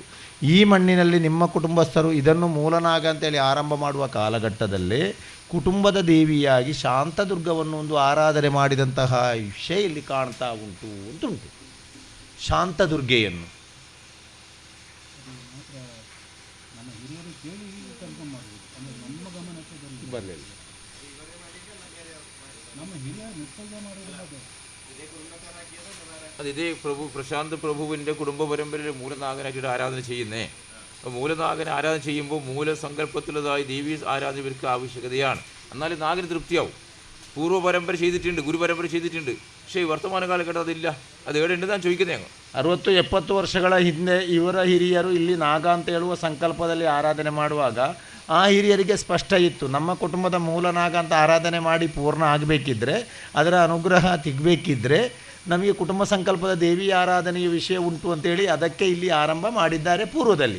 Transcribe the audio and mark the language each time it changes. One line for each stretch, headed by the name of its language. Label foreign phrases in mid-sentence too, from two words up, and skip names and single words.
Kannada: ಈ ಮಣ್ಣಿನಲ್ಲಿ ನಿಮ್ಮ ಕುಟುಂಬಸ್ಥರು ಇದನ್ನು ಮೂಲನಾಗ ಅಂತೇಳಿ ಆರಂಭ ಮಾಡುವ ಕಾಲಘಟ್ಟದಲ್ಲೇ ಕುಟುಂಬದ ದೇವಿಯಾಗಿ ಶಾಂತದುರ್ಗವನ್ನು ಒಂದು ಆರಾಧನೆ ಮಾಡಿದಂತಹ ವಿಷಯ ಇಲ್ಲಿ ಕಾಣ್ತಾ ಉಂಟು. ಶಾಂತದುರ್ಗೆಯನ್ನು ನಮ್ಮ ಹಿರಿಯರು ಕೇಳಿ ಕನ್ಫರ್ಮ್ ಮಾಡಬೇಕು. ಅಂದರೆ ನಮ್ಮ ಗಮನಕ್ಕೆ ಬರಲಿಲ್ಲ. ನಮ್ಮ ಹಿರಿಯರು ಮುತ್ತಲ್ಗ ಮಾಡೋದು
Malayalam: അത് ഇതേ പ്രശാന്ത് പ്രഭുവിൻ്റെ കുടുംബ പരമ്പരയിൽ മൂലനാഗനാക്കിയിട്ട് ആരാധന ചെയ്യുന്നേ. അപ്പോൾ മൂലനാഗനെ ആരാധന ചെയ്യുമ്പോൾ മൂലസങ്കല്പത്തിലുള്ളതായി ദേവീ ആരാധന ഇവർക്ക് ആവശ്യകതയാണ്. എന്നാലും നാഗന് തൃപ്തിയാവും. പൂർവ്വ പരമ്പര ചെയ്തിട്ടുണ്ട്, ഗുരുപരമ്പര ചെയ്തിട്ടുണ്ട്. പക്ഷേ ഈ വർത്തമാന കാലഘട്ടം അതില്ല. അത് എവിടെ ഉണ്ട് ഞാൻ ചോദിക്കുന്നത്. ഞങ്ങൾ
Kannada: 60-70 ವರ್ಷಗಳ ಹಿಂದೆ ಇವರ ಹಿರಿಯರು ಇಲ್ಲಿ ನಾಗ ಅಂತ ಹೇಳುವ ಸಂಕಲ್ಪದಲ್ಲಿ ಆರಾಧನೆ ಮಾಡುವಾಗ ಆ ಹಿರಿಯರಿಗೆ ಸ್ಪಷ್ಟ ಇತ್ತು, ನಮ್ಮ ಕುಟುಂಬದ ಮೂಲ ನಾಗ ಅಂತ ಆರಾಧನೆ ಮಾಡಿ ಪೂರ್ಣ ಆಗಬೇಕಿದ್ರೆ, ಅದರ ಅನುಗ್ರಹ ಸಿಗಬೇಕಿದ್ರೆ ನಮಗೆ ಕುಟುಂಬ ಸಂಕಲ್ಪದ ದೇವಿ ಆರಾಧನೆಯ ವಿಷಯ ಉಂಟು ಅಂತೇಳಿ ಅದಕ್ಕೆ ಇಲ್ಲಿ ಆರಂಭ ಮಾಡಿದ್ದಾರೆ ಪೂರ್ವದಲ್ಲಿ.